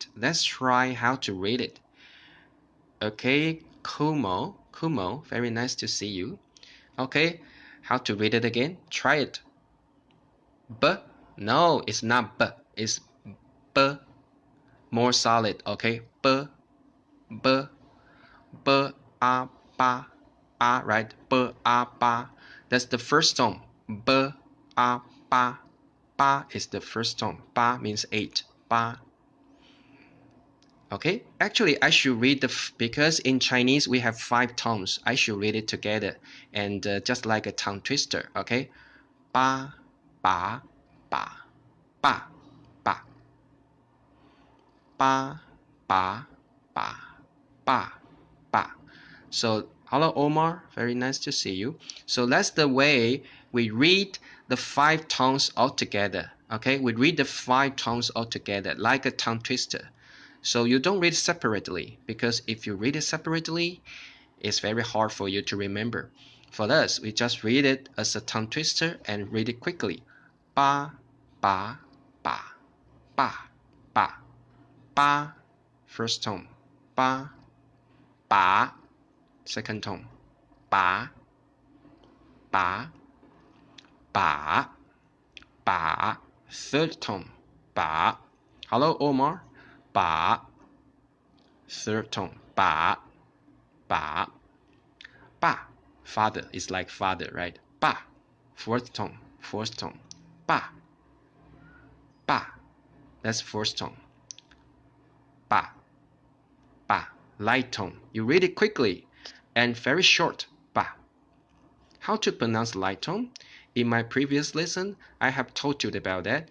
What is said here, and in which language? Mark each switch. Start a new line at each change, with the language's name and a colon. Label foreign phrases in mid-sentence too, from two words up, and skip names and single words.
English: Let's try how to read it. Okay, Kumo, very nice to see you. Okay, how to read it again? Try it. B, no, it's not B, it's B, more solid. Okay, B, B, B, A, Ba, A, right? B, A, Ba. That's the first tone. B, A, Ba. Ba is the first tone. Ba means 8. Ba. Okay, actually I should read because in Chinese we have 5 tones. I should read it together and just like a tongue twister.
Chinese: Okay, ba, ba, ba, ba, ba, ba, ba, ba, ba, ba.
English: So hello Omar, very nice to see you. So that's the way we read the 5 tones all together. Okay, we read the 5 tones all together like a tongue twister. So you don't read separately, because if you read it separately, it's very hard for you to remember. For us, we just read it as a tongue twister and read it quickly.
Chinese: Ba, ba, ba, ba, ba, ba,
English: first tone.
Chinese: Ba, ba,
English: second tone.
Chinese: Ba, ba, ba, ba,
English: third tone.
Chinese: Ba.
English: Hello, Omar. Ba, third tone.
Chinese: Ba, ba, ba.
English: Father is like father, right?
Chinese: Ba,
English: fourth tone.
Chinese: Ba, ba.
English: That's fourth tone.
Chinese: ba, ba,
English: light tone. You read it quickly and very short, ba. How to pronounce light tone? In my previous lesson, I have told you about that.